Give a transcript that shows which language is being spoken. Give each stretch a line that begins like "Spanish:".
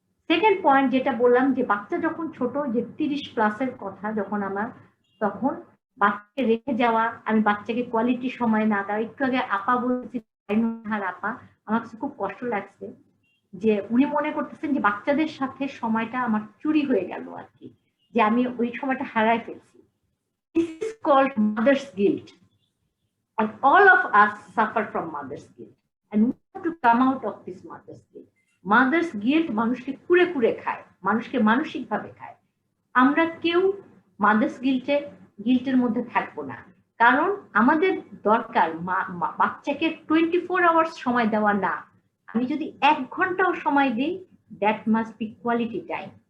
Bangla: Second point যেটা বললাম, যে বাচ্চা যখন ছোট, যে 30+ কথা যখন আমার, তখন বাচ্চাকে রেখে যাওয়া, আমি বাচ্চাকে কোয়ালিটি সময় না দেওয়া। একটু আগে আপা বলছি, আপা, আমার কাছে খুব কষ্ট লাগছে যে উনি মনে করতেছেন যে বাচ্চাদের সাথে সময়টা আমার চুরি হয়ে গেল আর কি, যে আমি ওই সময়টা হারাই ফেলছি।
English: This is called mother's guilt, and all of us suffer from mother's guilt, and we have to come out of this mother's guilt.
Bangla: Mother's guilt মানুষকে কুড়ে কুড়ে খায়, মানুষকে মানসিক ভাবে খায়। আমরা কেউ মাদার্স গিল্টের মধ্যে থাকবো না, কারণ আমাদের দরকার বাচ্চাকে 24 আওয়ার্স সময় দেওয়া না। আমি যদি 1 ঘন্টাও সময় দিই,
English: That must be quality time.